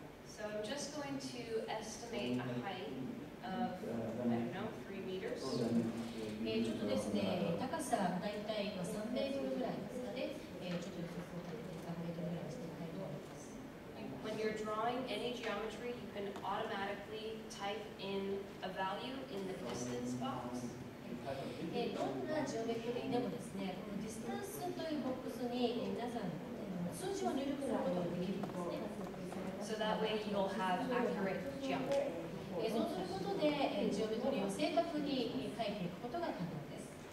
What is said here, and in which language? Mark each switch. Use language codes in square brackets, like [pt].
[en] So I'm just going to estimate a height of, I don't know, 3 meters. [ja] ちょっとですね、高さだいたい3メートルぐらいですかね、ちょっと予測を立てて3メートルぐらいにしてみたいと思います。 [en] When you're drawing any geometry, you can automatically type in a value in the distance box. [ja] どんなジオメトリーでもですね、このディスタンスというボックスに皆さん数字を入力することができるんですね。 [en] So that way you'll have accurate geometry. [ja] そうすることで、ジオメトリーを正確に描いていくことが可能です。